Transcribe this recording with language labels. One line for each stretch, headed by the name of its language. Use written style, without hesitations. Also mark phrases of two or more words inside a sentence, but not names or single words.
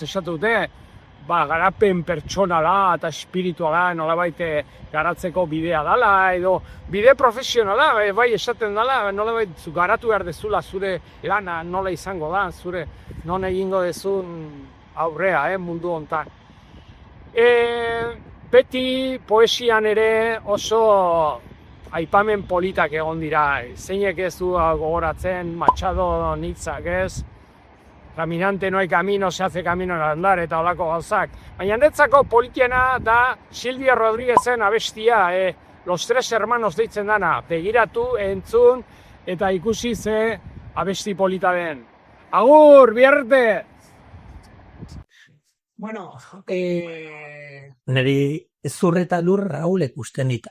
Basque: Esatu dute, garapen pertsonala eta espirituala nolabait garatzeko bidea dala, edo bide profesionala, bai esaten dala, nolabait garatu behar dezula zure lana nola izango da, zure non egingo dezun aurrea, mundu hontan. Beti poesian ere oso aipamen politak egon dira, zeinek ez du gogoratzen, Machado hitzak, ez?
Spanish: Caminante no hay camino, se hace camino al andar,
Basque: eta holako gauzak. Baina netzako politiena da Silvia Rodríguezen abestia, Los Tres Hermanos deitzen dana, begiratu, entzun, eta ikusi ze abesti polita den. Agur, biarte! Bueno, niri zurreta lur Raulek usten dit.